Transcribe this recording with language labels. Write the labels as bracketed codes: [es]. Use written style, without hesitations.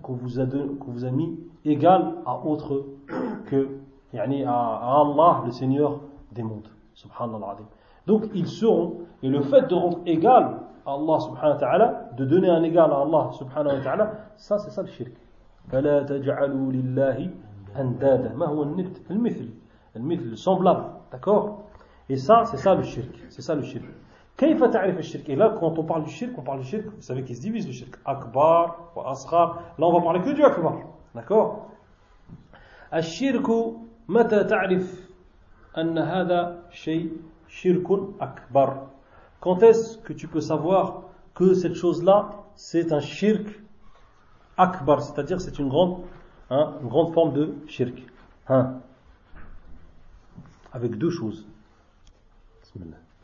[fr] Qu'on vous a mis égal à autre que, yani à Allah, le Seigneur des mondes, subhanallah adim. Donc ils seront, et le fait de rendre égal à Allah subhanahu wa ta'ala, de donner un égal à Allah subhanahu wa ta'ala, ça c'est ça le shirk. [ar] فَلَا تَجْعَلُوا لِلَّهِ أَنْدَادًا مَا هُوَ النِّبْتِ المثل, [fr] le semblable, d'accord. Et ça c'est ça le shirk, c'est ça le shirk. [ar] كَيْفَ تَعْرِفَ الشِّرْكِ. [fr] Et là quand on parle du shirk, on parle du shirk, vous savez qu'il se divise le shirk, akbar ou asghar. Là on va parler que du akbar. D'accord. [ar] الشرك متى تعرف أن هذا شيء شرك أكبر. [fr] Quand est-ce que tu peux savoir que cette chose-là c'est un shirk akbar, c'est-à-dire c'est une grande, hein, une grande forme de shirk, hein, avec deux choses. Bismillah.